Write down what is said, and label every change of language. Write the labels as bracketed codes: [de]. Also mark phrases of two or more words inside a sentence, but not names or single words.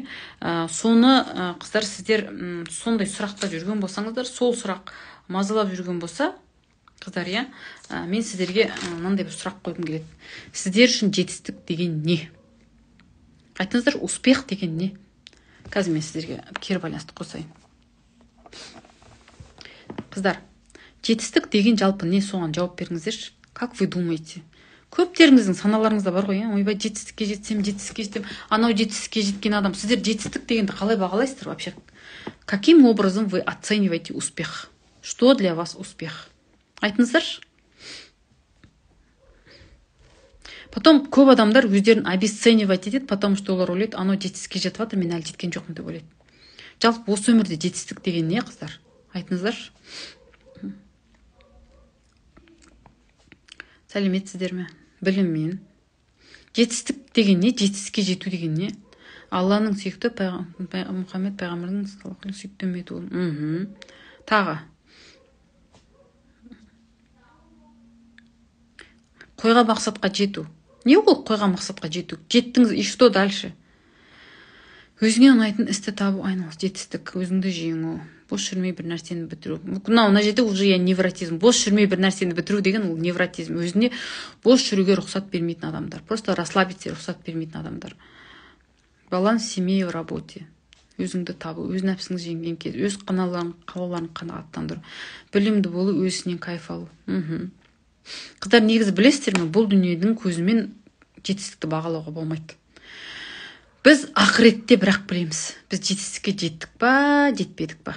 [kk] Соны қыздар, сіздер сондай сұрақта жүрген болсаңыздар, сол сұрақ мазалап жүрген болса, қыздар, мен сіздерге мынандай бір сұрақ қойғым келеді. Сіздер үшін жетістік деген не? Айтыңыздар, успех деген не? Қазір мен сіздерге кері байланысты қосайын. Қыздар, жетістік деген жалпы не, соған жауап беріңіздерші. [ru] Как вы думаете? [kk] Көптеріңіздің саналарыңызда бар ғой, ойбай, жетістікке жетсем, анау жетістікке жеткен адам. Сіздер жетістік дегенді қалай бағалайсыздар вообще? [ru] Каким образом вы оцениваете успех? Что для вас успех? [kk] Айтыңыздаршы. Потом көп адамдар өздерін обесценивать етеді, [ru] потому что [kk] олар ойлайды, анау жетістікке жетіп жатыр, мен әлі жеткен жоқпын деп ойлайды. Жалпы осы өмірде жетістік деген не, қыздар? Айтыңыздаршы. Сәлеметсіздер ме? Біліммен. Жетістік деген не? Жетістікке жету деген не? Алланың сүйікті Мұхаммед пайғамбардың сүйікті үмбеті ол. Тағы. Қойға мақсатқа жету. Не ол қойға мақсатқа жету? Жеттіңіз, [ru] и что дальше? [kk] Өзіңе ұнайтын істі табу, айналыс, жетістік, өзіңді жеңу, бос жүрмей бір нәрсені бітіру. Мына жерде [ru] уже невротизм. [kk] Бос жүрмей бір нәрсені бітіру деген ол невротизм. Өзіне бос жүруге рұқсат бермейтін адамдар. [ru] Просто расслабиться [kk] рұқсат бермейтін адамдар. [ru] Баланс семье в работе. [kk] Өзіңді табу, өз нәпсіңді жеңген кез, өз қалауларын қанағаттандыру, білімді болу, өзінен кайф алу. Қыздар, негізі білесіздер ме, бұл дүниенің көзімен жетістікті бағалауға болмайды. Біз ақыретте бірақ білеміз, біз жетістікке жеттік па, жетпедік па.